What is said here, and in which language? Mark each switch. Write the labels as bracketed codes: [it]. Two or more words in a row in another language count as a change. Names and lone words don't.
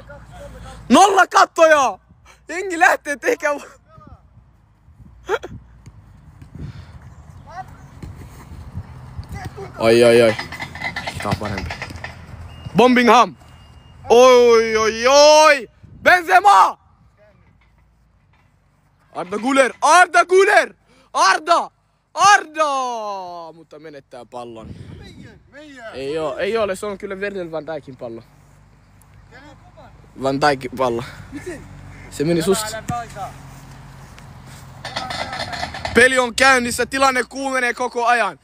[fi] 0 kattoja! Jengi lähtee, tehkää... Oi. Tää on parempi. Bombingham! Oi! Benzema! Arda Güler! Arda! Mutta menettää pallon. Ei ole, se on kyllä Virgil van Dijkin pallo. Van Dijkin pallo. Se meni susta. Peli on käynnissä, tilanne kuumenee koko ajan.